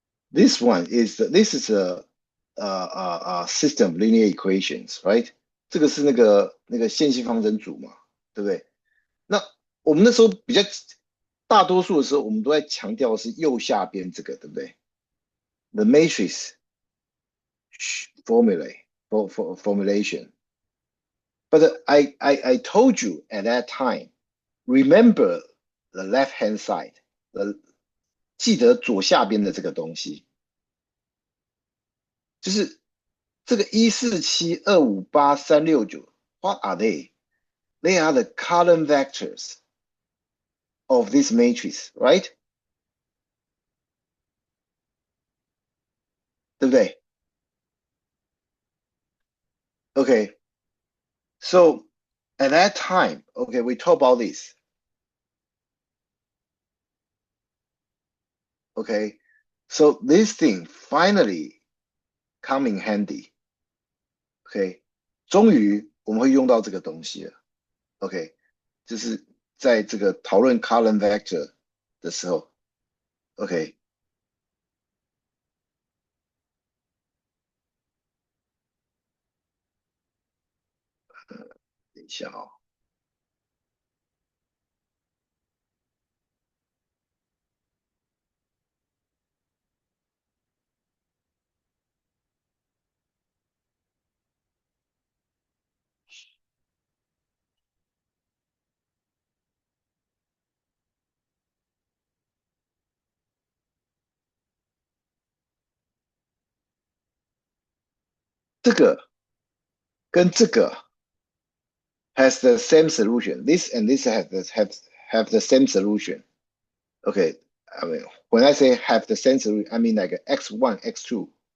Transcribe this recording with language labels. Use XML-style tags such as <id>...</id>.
<en>This is a system of linear equations, right?</en> <zh>这个是那个线性方程组嘛，对不对？那我们那时候大多数的时候，我们都在强调的是右下边这个，对不对？</zh> <en>The matrix formulation. But I told you at that time, remember the left hand side.</en> <zh>记得左下边的这个东西，就是这个147258369</zh> <en>What are they? They are the column vectors of this matrix, right?</en> <zh>对不对 Okay.</zh> <en>So at that time, okay, we talk about this. Okay. So this thing finally come in handy.</en> <zh>OK，终于我们会用到这个东西了。OK，就是在这个讨论 column vector 的时候，OK，等一下哦，这个跟这个</zh> <en>has the same solution. This and this have the same solution. Okay, I mean when I say have the same solution, I mean like x1, x2.</en>